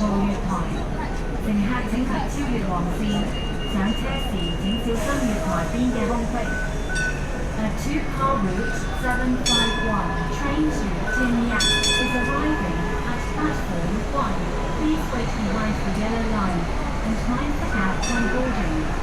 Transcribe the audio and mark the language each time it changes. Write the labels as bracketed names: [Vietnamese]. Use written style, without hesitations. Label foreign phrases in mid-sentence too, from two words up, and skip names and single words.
[Cantonese] 月台。乘客請勿超越黃線，上車時請小心月台邊嘅空隙。 [English] A two-car route 751 train to Tinyak is arriving at platform 1. Please wait behind the yellow line and mind the gap when boarding.